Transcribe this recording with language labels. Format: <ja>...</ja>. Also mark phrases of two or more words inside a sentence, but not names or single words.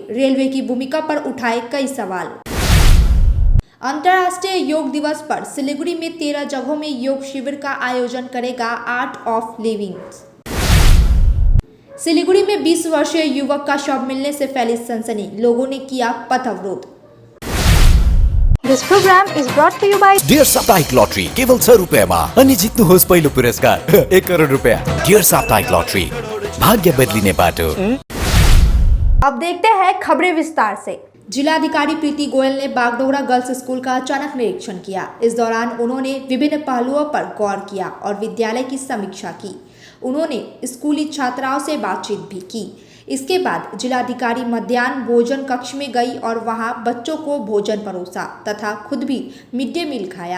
<hi>रेलवे की भूमिका पर उठाए कई सवाल। अंतर्राष्ट्रीय योग दिवस पर सिलीगुड़ी में 13 जगहों में योग शिविर का आयोजन करेगा आर्ट ऑफ लिविंग। सिलीगुड़ी में 20 वर्षीय युवक का शव मिलने से फैली सनसनी, लोगों ने किया पथ अवरोध।</hi> <en>This program is brought to you by</en> <ne>डियर साप्ताहिक लॉटरी केवल 100 रुपयामा अनि जित्नुहोस् पहिलो पुरस्कार 1 करोड रुपया। डियर साप्ताहिक लॉटरी, भाग्य बदलिने बाटो।</ne> <hi>अब देखते हैं खबरें विस्तार से। जिलाधिकारी प्रीति गोयल ने बागडोगरा गर्ल्स स्कूल का अचानक निरीक्षण किया। इस दौरान उन्होंने विभिन्न पहलुओं पर गौर किया और विद्यालय की समीक्षा की। उन्होंने स्कूली छात्राओं से बातचीत भी की। इसके बाद जिलाधिकारी मध्याह्न भोजन कक्ष में गई और वहां बच्चों को भोजन परोसा तथा खुद भी</hi> <en>mid day meal</en> <hi>खाया।</hi>